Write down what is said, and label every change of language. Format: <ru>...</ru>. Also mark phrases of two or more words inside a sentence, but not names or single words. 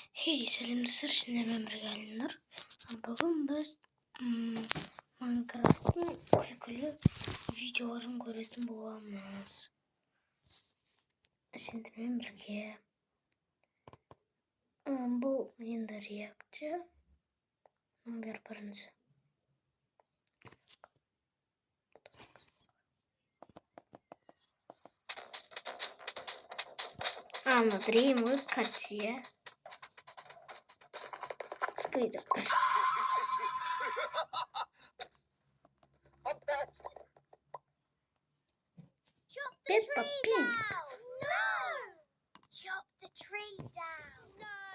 <kk>Сәлем достар, мен бірге Әлинұр. Бүгін біз Майнкрафттың күлкілі видеоларын көретін боламыз. Сендермен бірге. Бұл енді реакция. Номер бірінші.</kk> <ru>Андрей, мы Катя. Сквидвард.</ru> <en>Peppa Pig. No! Chop the tree down. No.</en>